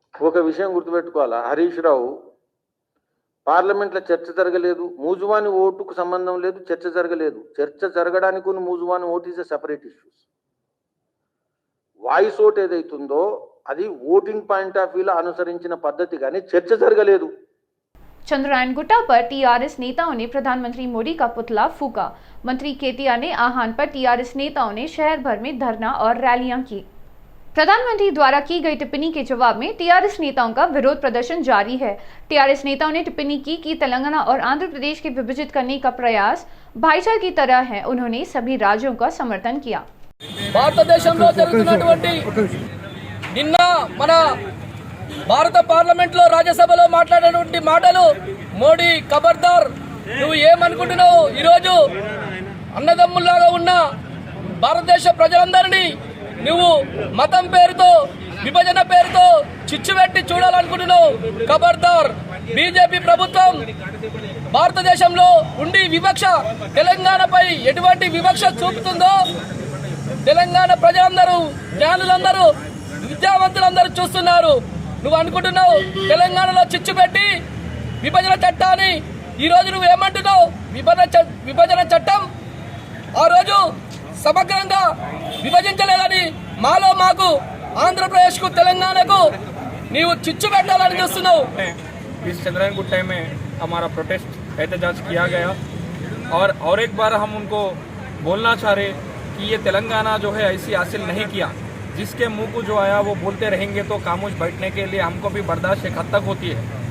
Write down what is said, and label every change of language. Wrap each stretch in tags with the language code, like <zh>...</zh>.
<te>ఒక విషయం గుర్తుపెట్టుకోవాలా, హరీష్ రావు పార్లమెంట్లో చర్చ జరగలేదు, మూజువాని ఓటుకు సంబంధం లేదు, చర్చ జరగలేదు. చర్చ జరగడానికి మూజువాని vote</te> <en>Is a separate issues.</en> <te>Voice vote ఏదైతుందో అది ఓటింగ్ పాయింట్ ఆఫ్ వ్యూలో అనుసరించిన పద్ధతి, కానీ చర్చ జరగలేదు.</te> <hi>चंद्रायन गुट्टा पर टीआरएस नेताओं ने प्रधानमंत्री मोदी का पुतला फूका। मंत्री केटीआर ने आह्वान पर टीआरएस नेताओं ने शहर भर में धरना और रैलियां की। प्रधानमंत्री द्वारा की गई टिप्पणी के जवाब में टीआरएस नेताओं का विरोध प्रदर्शन जारी है। टीआरएस नेताओं ने टिप्पणी की कि तेलंगाना और आंध्र प्रदेश के विभाजित करने का प्रयास भाईचारे की तरह है। उन्होंने सभी राज्यों का समर्थन किया।</hi> <te>భారతదేశంలో జరుగుతున్నటువంటి నిన్న మన భారత పార్లమెంట్ లో రాజ్యసభలో మాట్లాడినటువంటి మాటలు, మోడీ ఖబర్దార్, నువ్వు ఏమనుకుంటున్నావు? ఈరోజు అన్నదమ్ముల్లాగా ఉన్న భారతదేశ ప్రజలందరినీ నువ్వు మతం పేరుతో, విభజన పేరుతో చిచ్చు పెట్టి చూడాలనుకుంటున్నావు. ఖబర్దార్, బీజేపీ ప్రభుత్వం భారతదేశంలో ఉండి వివక్ష, తెలంగాణపై ఎటువంటి వివక్ష చూపుతుందో తెలంగాణ ప్రజలందరూ, జ్ఞానులందరూ, విద్యావంతులందరూ చూస్తున్నారు. నువ్వు అనుకుంటున్నావు తెలంగాణలో చిచ్చు పెట్టి విభజన చట్టాన్ని, ఈరోజు నువ్వు ఏమంటున్నావు? విభజన చట్టం ఆ రోజు సమగ్రంగా విభజించలేదని మాకు ఆంధ్రప్రదేశ్కు తెలంగాణకు నీవు చిచ్చు పెట్టాలని చూస్తున్నావు.</te> <hi>इस चंद्रयान गुट्टे में हमारा प्रोटेस्ट एहतजाज किया गया और एक बार हम उनको बोलना चाह रहे कि ये तेलंगाना जो है ऐसी हासिल नहीं किया, जिसके मुंह को जो आया वो बोलते रहेंगे तो खामोश बैठने के लिए हमको भी बर्दाश्त एक हद तक होती है।</hi>